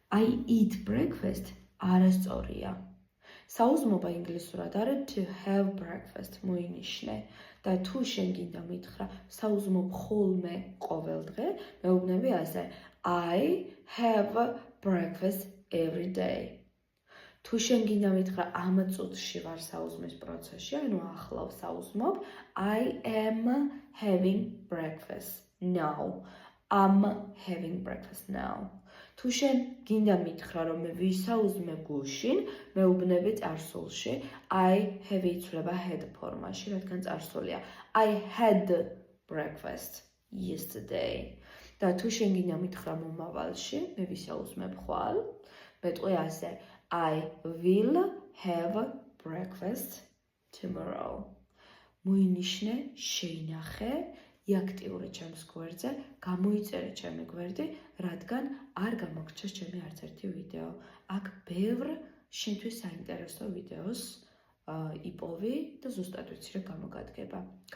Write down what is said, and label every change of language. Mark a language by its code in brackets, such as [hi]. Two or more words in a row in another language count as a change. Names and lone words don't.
[en] I eat breakfast [ka] არასწორია. საუზმობა ინგლისურად არის [en] to have breakfast [ka] მოინიშნე და თუ შენ გინდა მითხრა საუზმობ ხოლმე ყოველ დღე, მეუბნები ასე [en] I have breakfast every day. [ka] თუ შენ გინდა მითხრა ამ წუთში ვარ საუზმის პროცესში, ანუ ახლა საუზმობ [en] I am having breakfast now. I'm having breakfast now. [ka] თუ შენ გინდა მითხრა რომ მე ვისაუზმე გუშინ, მეუბნები წარსულში [en] I have [ka] იცვლება had ფორმაში, რადგან წარსულია. [en] I had breakfast yesterday. [ka] და თუ შენ გინდა მითხრა მომავალში, მე ვისაუზმებ ხვალ, მეტყვი ასე [en] I will have breakfast tomorrow. [ka] მოინიშნე, შეინახე, იაქტიურე ჩემს გვერდზე, გამოიწერე ჩემი გვერდი, რადგან არ გამოგრჩეს ჩემი არც ერთი ვიდეო. აქ ბევრ შენთვის საინტერესო ვიდეოს იპოვი და ზუსტად ვიცი რა გამოგადგება.